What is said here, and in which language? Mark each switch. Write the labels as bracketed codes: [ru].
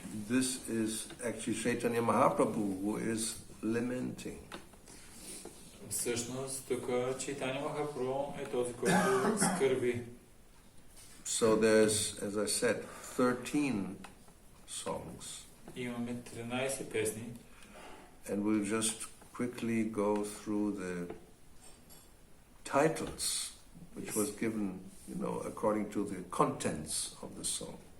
[en] This is actually Chaitanya Mahaprabhu who is lamenting. [bg] Всъщност, тук Чайтаня Махапрабху е този, който скърби. [en] So there's, as I said, 13 songs. [bg] Имаме 13 песни. [en] And we'll just quickly go through the titles, which was given, according to the contents of the song.